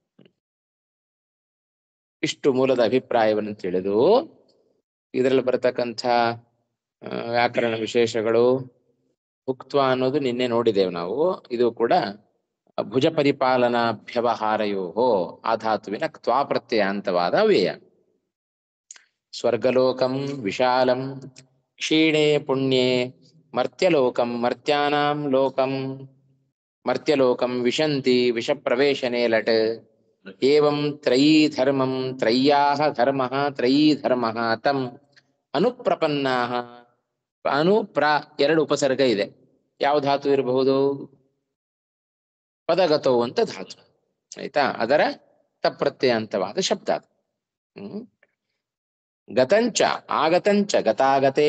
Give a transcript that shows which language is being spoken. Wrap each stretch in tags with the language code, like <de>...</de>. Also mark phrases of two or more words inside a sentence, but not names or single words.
<kn>ಇಷ್ಟು ಮೂಲದ ಅಭಿಪ್ರಾಯವನ್ನು ತಿಳಿದು ಇದರಲ್ಲಿ ಬರತಕ್ಕಂಥ ವ್ಯಾಕರಣ ವಿಶೇಷಗಳು ಉಕ್ತ್ವ ಅನ್ನೋದು ನಿನ್ನೆ ನೋಡಿದ್ದೇವೆ ನಾವು. ಇದು ಕೂಡ</kn> <sa>ಭುಜ ಪರಿಪಾಲನಾಭ್ಯವಹಾರಯೋ</sa> <kn>ಆಧಾತುವಿನ ಕ್ತ್ವಾ ಪ್ರತ್ಯಯಾಂತವಾದ ಅವ್ಯಯ.</kn> <sa>ಸ್ವರ್ಗಲೋಕಂ ವಿಶಾಲಂ ಕ್ಷೀಣೆ ಪುಣ್ಯೆ ಮರ್ತ್ಯಲೋಕಂ ಮರ್ತ್ಯಾನಾಂ ಲೋಕಂ ಮರ್ತ್ಯಲೋಕಂ ವಿಶಂತಿ ವಿಷಪ್ರವೇಶನೆ ಲಟ್. ಏವಂ ತ್ರಯೀ ಧರ್ಮಂ ತ್ರಯ್ಯಾಹ ಧರ್ಮಃ ತ್ರಯೀ ಧರ್ಮಃ ತಂ ಅನುಪ್ರಪನ್ನಾ. ಅನು ಪ್ರ</sa> <kn>ಎರಡು ಉಪಸರ್ಗ ಇದೆ. ಯಾವ ಧಾತು ಇರಬಹುದು? ಪದಗತವು ಅಂತ ಧಾತು. ಆಯ್ತಾ? ಅದರ ತಪ್ರತ್ಯಯಾಂತವಾದ ಶಬ್ದ ಅದು.</kn> <sa>ಗತಂಚ ಆಗತಂಚ ಗತಾಗತೆ.</sa>